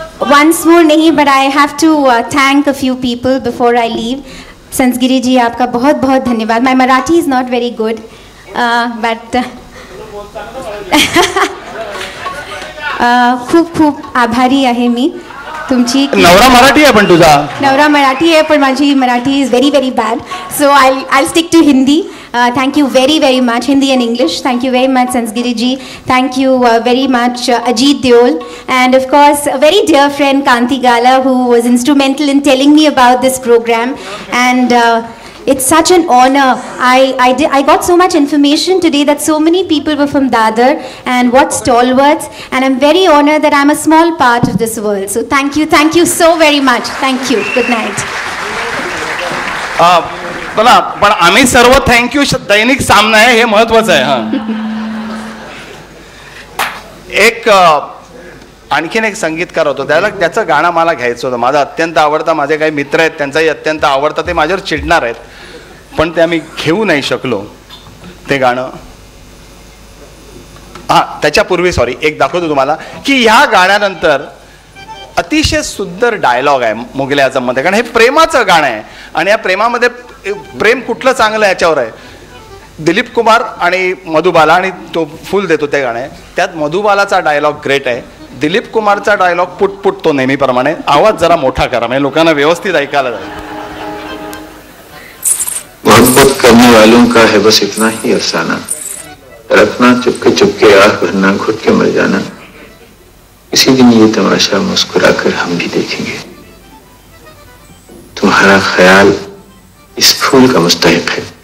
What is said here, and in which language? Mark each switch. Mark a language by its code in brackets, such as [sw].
[en] Once more [hi] नहीं, [en] but I have to thank a few people before I leave. [hi] संसगिरी जी, आपका बहुत बहुत धन्यवाद. [en] My Marathi is not very good, but [mr] खूप खूप आभारी आहे मी तुमची. नवरा मराठी आहे पण तुझा. नवरा मराठी आहे पण माझी Marathi [en] Is very very bad. So I'll stick to Hindi. Thank you very very much. Hindi and English. Thank you very much Sanskiri ji. Thank you very much Ajit Deol, and of course a very dear friend Kanti Gala, who was instrumental in telling me about this program. And it's such an honor. I got so much information today that so many people were from Dadar and what stalwarts, and I'm very honored that I'm a small part of this world. So thank you so very much. Thank you. Good night. [mr] बोला, पण आम्ही सर्व thank you. दैनिक सामना आहे हे महत्वाचं आहे. हा एक आणखीन एक संगीतकार होतो, त्याचं गाणं मला घ्यायचं होतं. माझा अत्यंत आवडता, माझे काही मित्र आहेत त्यांचाही अत्यंत आवडता. ते माझ्यावर चिडणार आहेत पण ते आम्ही घेऊ नाही शकलो ते गाणं. हा, त्याच्यापूर्वी सॉरी एक दाखवतो तुम्हाला की ह्या गाण्यानंतर अतिशय सुंदर डायलॉग आहे मुगले आझममध्ये. कारण हे प्रेमाचं गाणं आहे आणि या प्रेमामध्ये प्रेम कुठलं चांगलं आहे याच्यावर आहे. दिलीप कुमार आणि मधुबाला, आणि तो फुल देतो ते गाणं आहे. त्यात मधुबालाचा डायलॉग ग्रेट आहे, दिलीप कुमारचा डायलॉग पुट तो नेहमीप्रमाणे. आवाज जरा मोठा करा म्हणजे लोकांना व्यवस्थित ऐकायला जाईल. [hi] मोहब्बत करने वालों का है बस इतना ही अफसाना, रखना चुपके आंख भरना, घुट के मर जाना. इसी दिन ये तमाशा मुस्कुराकर हम भी देखेंगे. तुम्हारा ख्याल इस फूल का मुस्तहिक है.